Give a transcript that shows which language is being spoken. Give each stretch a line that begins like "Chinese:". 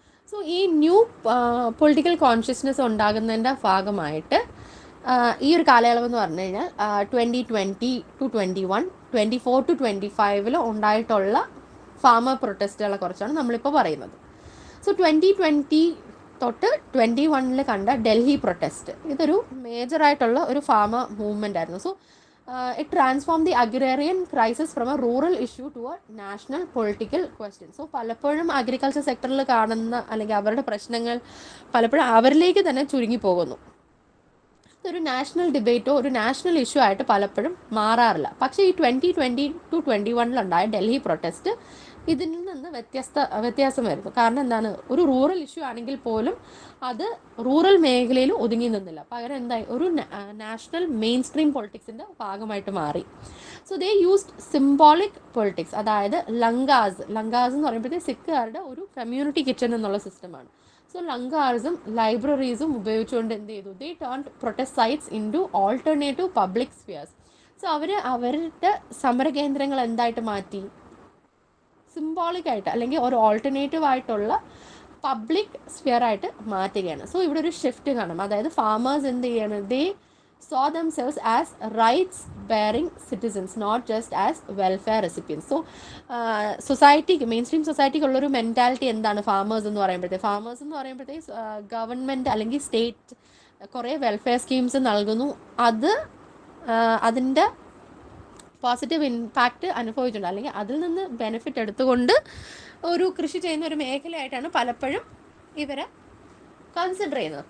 Malayalam: So ഈ new political consciousness ഉണ്ടാകുന്നതിൻ്റെ ഭാഗമായിട്ട് ഈ ഒരു കാലയളവ് എന്ന് പറഞ്ഞു കഴിഞ്ഞാൽ 2020 to 21, 24 to 25 ഉണ്ടായിട്ടുള്ള ഫാമർ പ്രൊട്ടസ്റ്റുകളെ കുറിച്ചാണ് നമ്മളിപ്പോൾ പറയുന്നത്. സോ 2020 തൊട്ട് 21 കണ്ട ഡൽഹി പ്രൊട്ടസ്റ്റ്, ഇതൊരു മേജറായിട്ടുള്ള ഒരു ഫാമർ മൂവ്മെൻ്റ് ആയിരുന്നു.
English: So it transformed the agrarian crisis from a rural issue to a national political question.
Malayalam: So പലപ്പോഴും അഗ്രികൾച്ചർ സെക്ടറിൽ കാണുന്ന അല്ലെങ്കിൽ അവരുടെ പ്രശ്നങ്ങൾ പലപ്പോഴും അവരിലേക്ക് തന്നെ ചുരുങ്ങിപ്പോകുന്നു. ഒരു നാഷണൽ ഡിബേറ്റോ ഒരു നാഷണൽ ഇഷ്യൂ ആയിട്ട് പലപ്പോഴും മാറാറില്ല. പക്ഷേ ഈ 2020 to 21 ഡൽഹി പ്രൊട്ടസ്റ്റ് ഇതിൽ നിന്ന് വ്യത്യാസമായിരുന്നു. കാരണം എന്താണ്? ഒരു റൂറൽ ഇഷ്യൂ ആണെങ്കിൽ പോലും അത് റൂറൽ മേഖലയിൽ ഒതുങ്ങി നിന്നില്ല. പകരം എന്തായി? ഒരു നാഷണൽ മെയിൻ സ്ട്രീം പൊളിറ്റിക്സിൻ്റെ ഭാഗമായിട്ട് മാറി. So
English: they used symbolic politics,
Malayalam: അതായത് ലങ്കാസ് എന്ന് പറയുമ്പോഴത്തേക്ക് സിഖുകാരുടെ ഒരു കമ്മ്യൂണിറ്റി കിച്ചൺ എന്നുള്ള സിസ്റ്റമാണ്. സോ ലങ്കാർസും ലൈബ്രറീസും ഉപയോഗിച്ചുകൊണ്ട് എന്ത് ചെയ്തു?
English: They turned protest sites into alternative public spheres.
Malayalam: So അവരുടെ സമരകേന്ദ്രങ്ങൾ എന്തായിട്ട് മാറ്റി? സിംബോളിക് ആയിട്ട് അല്ലെങ്കിൽ ഒരു ഓൾട്ടർനേറ്റീവ് ആയിട്ടുള്ള പബ്ലിക് സ്ഫിയർ ആയിട്ട് മാറ്റുകയാണ്. സോ ഇവിടെ ഒരു ഷിഫ്റ്റ് കാണാം. അതായത് ഫാമേഴ്സ് എന്ത് ചെയ്യാണ്?
English: They saw themselves as rights bearing citizens, not just as welfare recipients.
Malayalam: So സൊസൈറ്റിക്ക് മെയിൻ സ്ട്രീം സൊസൈറ്റിക്കുള്ളൊരു മെൻറ്റാലിറ്റി എന്താണ് ഫാമേഴ്സ് എന്ന് പറയുമ്പോഴത്തേക്ക് ഗവൺമെൻറ് അല്ലെങ്കിൽ സ്റ്റേറ്റ് കുറേ വെൽഫെയർ സ്കീംസ് നൽകുന്നു, അത് അതിൻ്റെ പോസിറ്റീവ് ഇമ്പാക്റ്റ് അനുഭവിച്ചിട്ടുണ്ട്, അല്ലെങ്കിൽ അതിൽ നിന്ന് ബെനിഫിറ്റ് എടുത്തുകൊണ്ട് ഒരു കൃഷി ചെയ്യുന്ന ഒരു മേഖലയായിട്ടാണ് പലപ്പോഴും ഇവരെ കൺസിഡർ ചെയ്യുന്നത്.